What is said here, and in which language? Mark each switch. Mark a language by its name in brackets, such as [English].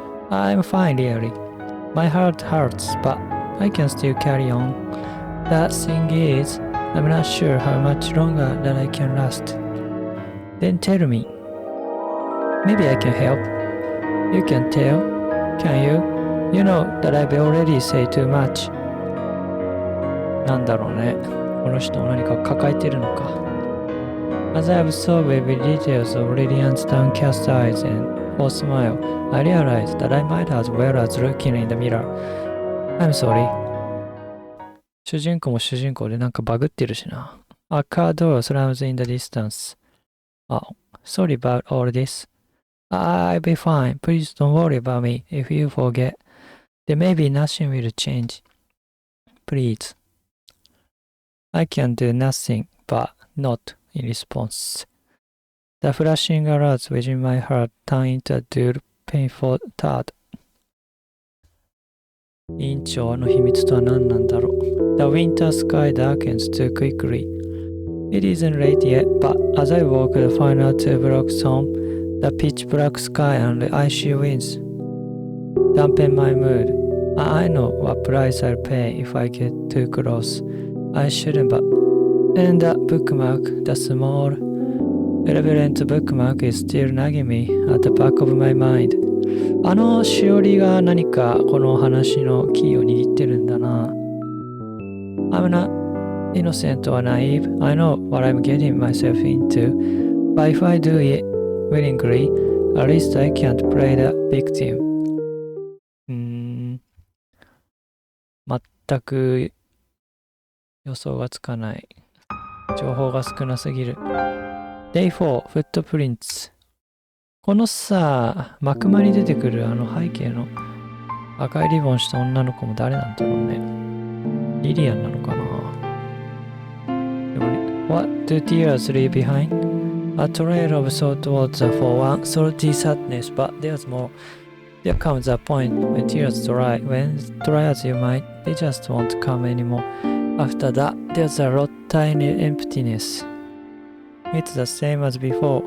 [English] I'm fine, really. My heart hurts, but I can still carry on. The thing is, I'm not sure how much longer that I can last. Then tell me. Maybe I can help. You can tell, can you? You know that I've already said too much. [Japanese] なんだろうね。この人何か抱えてるのか。 [English] As I absorbed every details of Lillian's downcast eyes and forced smile, I realized that I might as well as looking in the mirror. I'm sorry. [Japanese] 主人公も主人公でなんかバグってるしな。 [English] A car door slams in the distance. Oh, sorry about all this. I'll be fine. Please don't worry about me. If you forget, then maybe nothing will change. Please. I can do nothing but not in response. The flashing alerts within my heart turn into a dull, painful thud. [Japanese] 委員長の秘密とは何なんだろう。 [English] The winter sky darkens too quickly. It isn't late yet, but as I walk the final 2 blocks home, the pitch black sky and the icy winds dampen my mood. I know what price I'll pay if I get too close. I shouldn't, but... And that bookmark, the small, irreverent bookmark is still nagging me at the back of my mind. [Japanese] しおりが何かこの話のキーを握ってるんだな。 [English] I'm not innocent or naive. I know what I'm getting myself into. But if I do it willingly, at least I can't play the victim. [Japanese] 全く予想がつかない。情報が少なすぎる。Day 4 Footprints。このさ、幕間に出てくる背景の赤いリボンした女の子も誰なんだろうね。リリアンなのかな。 [English] What do tears leave behind? A trail of salt water for one salty sadness, but there's more. There comes a point when tears dry. When dry as you might, they just won't come anymore. After that, there's a lot tiny emptiness. It's the same as before.